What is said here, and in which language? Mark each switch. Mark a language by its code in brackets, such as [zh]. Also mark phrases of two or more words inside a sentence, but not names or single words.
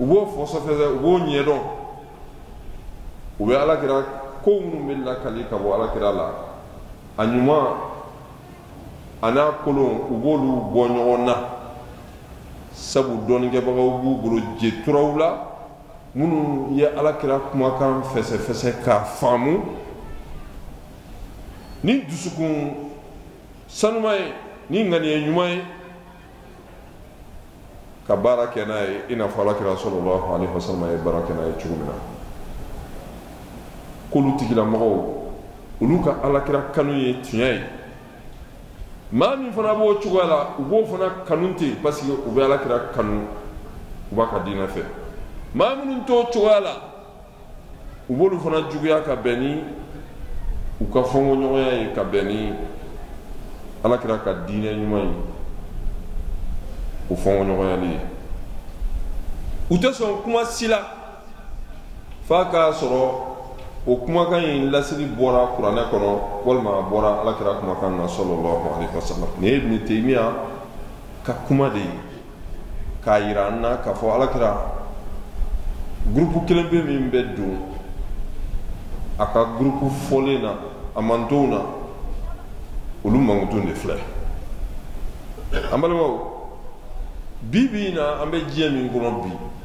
[bm] b'o fɔsɔfɛsɛ u b'o ɲɛdɔn u bɛ alakira ko minnu bɛ lakali ka bɔ alakira la a ɲuman a n'a kolon u b'olu bɔ ɲɔgɔn na sabu dɔɔninkɛbagaw b'u bolo jeturaw la minnu ye alakira kumakan fɛsɛfɛsɛ k'a faamu ni dusukun sanuma ye ni ŋaniya ɲuman ye ka baara kɛ n'a ye i n'a fɔ alakira [ar] sallallahu alaihi wasallam [bm] ye baara kɛ n'a ye cogo min na k'olu tigilamɔgɔw olu ka alakira kanu ye tiɲɛ ye maa min fana b'o cogoya la u b'o fana kanu ten parce que u bɛ alakira kanu u b'a ka diinɛ fɛ maa minnu t'o cogoya la u b'olu fana juguya ka bɛn ni u ka fɔnkɔɲɔgɔnya ye ka bɛn ni alakira ka diinɛ ɲuman ye o fɔnkɔɲɔgɔnyali ye u tɛ sɔn kuma si la f'a k'a sɔrɔ o kumakan in lasili bɔra kuranɛ kɔnɔ walima a bɔra alakira kumakan na [ar] sallallahu alaihi wasallam [bm] nin ye Ibn Taymiya ka kuma de ye k'a yira an na k'a fɔ alakira gurupu kelen bɛ min bɛ don a ka gurupu fɔlen na a mantonw na olu mankutun de filɛ an balimaw bi bi in na an bɛ diɲɛ min kɔnɔ bi